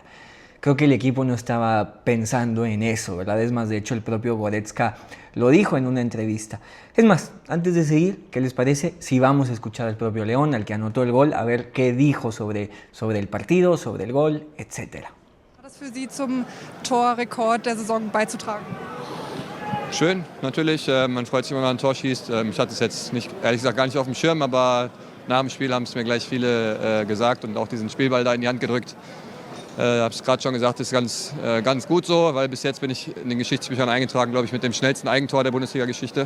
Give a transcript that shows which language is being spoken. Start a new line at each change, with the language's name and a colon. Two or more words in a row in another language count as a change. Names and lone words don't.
Spanish: Creo que el equipo no estaba pensando en eso, ¿verdad? Es más, de hecho, el propio Goretzka lo dijo en una entrevista. Es más, antes de seguir, ¿qué les parece si vamos a escuchar al propio León, al que anotó el gol, a ver qué dijo sobre el partido, sobre el gol, etcétera?
German: Was für Sie zum Torrekord der Saison beizutragen? Schön, natürlich. Man freut sich, wenn man ein Tor schießt. Ich hatte es jetzt nicht, ehrlich gesagt gar nicht auf dem Schirm, aber nach dem Spiel haben es mir gleich viele gesagt und auch diesen Spielball da in die Hand gedrückt. Habe es gerade schon gesagt, ist ganz gut so, weil bis jetzt bin ich in den Geschichtsbüchern eingetragen, glaube ich, mit dem schnellsten Eigentor der Bundesliga-Geschichte.